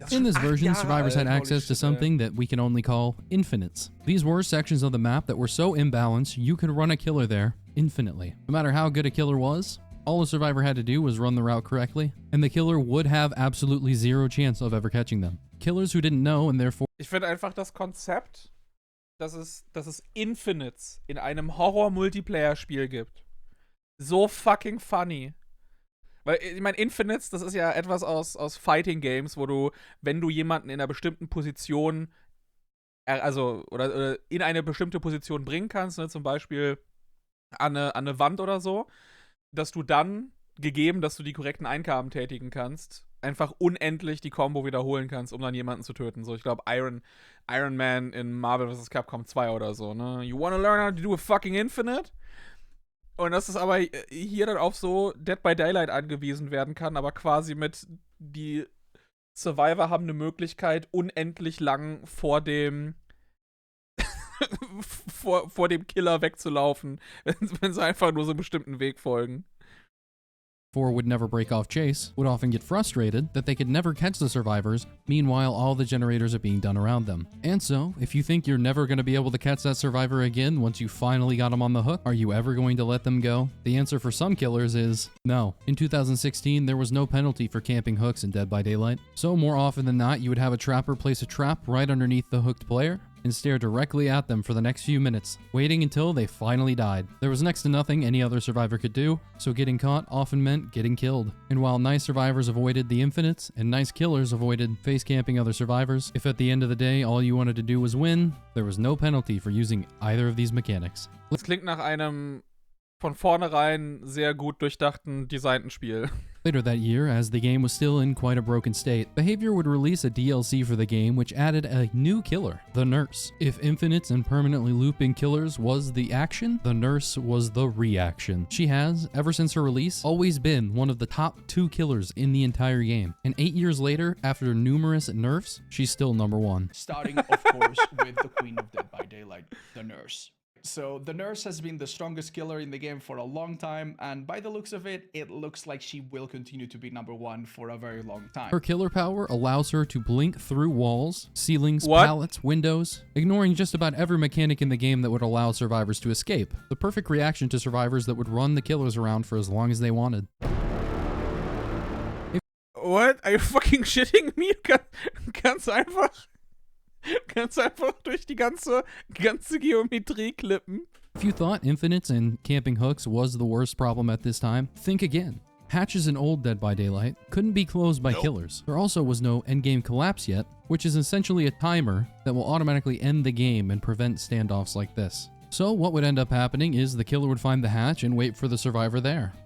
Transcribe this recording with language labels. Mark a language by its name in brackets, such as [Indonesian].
[English] In this version, survivors had access to something that we can only call infinites. These were sections of the map that were so imbalanced, you could run a killer there infinitely. No matter how good a killer was, all a survivor had to do was run the route correctly, and the killer would have absolutely zero chance of ever catching them. Killers who didn't know and therefore... [German] Ich finde einfach das Konzept, dass es Infinites in einem Horror-Multiplayer-Spiel gibt, [English] so fucking funny. [German] Weil, ich meine, Infinites, das ist ja etwas aus Fighting Games, wo du, wenn du jemanden in einer bestimmten Position, oder in eine bestimmte Position bringen kannst, ne, zum Beispiel an eine Wand oder so, dass du dann, gegeben, dass du die korrekten Eingaben tätigen kannst, einfach unendlich die Combo wiederholen kannst, um dann jemanden zu töten. So, ich glaube, Iron Man in Marvel vs. Capcom 2 oder so, ne? [English] You wanna learn how to do a fucking infinite? [German] Und dass es aber hier dann auf so Dead by Daylight angewiesen werden kann, aber quasi mit die Survivor haben eine Möglichkeit, unendlich lang vor dem vor dem Killer wegzulaufen, wenn sie einfach nur so einen bestimmten Weg folgen. [English] would never break off chase, would often get frustrated that they could never catch the survivors, meanwhile all the generators are being done around them. And so, if you think you're never going to be able to catch that survivor again once you finally got them on the hook, are you ever going to let them go? The answer for some killers is no. In 2016, there was no penalty for camping hooks in Dead by Daylight, so more often than not, you would have a trapper place a trap right underneath the hooked player, and stare directly at them for the next few minutes, waiting until they finally died. There was next to nothing any other survivor could do, so getting caught often meant getting killed. And while nice survivors avoided the infinites, and nice killers avoided face camping other survivors, if at the end of the day all you wanted to do was win, there was no penalty for using either of these mechanics. [German] Das klingt nach einem von vornherein sehr gut durchdachten, designten Spiel. [English] Later that year, as the game was still in quite a broken state, Behavior would release a DLC for the game which added a new killer, the Nurse. If infinite and permanently looping killers was the action, the Nurse was the reaction. She has, ever since her release, always been one of the top 2 killers in the entire game. And 8 years later, after numerous nerfs, she's still number 1. Starting, of course, with the Queen of Dead by Daylight, the Nurse. So the Nurse has been the strongest killer in the game for a long time, and by the looks of it, it looks like she will continue to be number 1 for a very long time. Her killer power allows her to blink through walls, ceilings, pallets, windows, ignoring just about every mechanic in the game that would allow survivors to escape. The perfect reaction to survivors that would run the killers around for as long as they wanted. What? Are you fucking shitting me? [German] Ganz einfach durch die ganze Geometrie klippen. [English] If you thought infinites and camping hooks was the worst problem at this time, think again. Hatches in old Dead by Daylight couldn't be closed by killers. There also was no endgame collapse yet, which is essentially a timer that will automatically end the game and prevent standoffs like this. So what would end up happening is the killer would find the hatch and wait for the survivor there.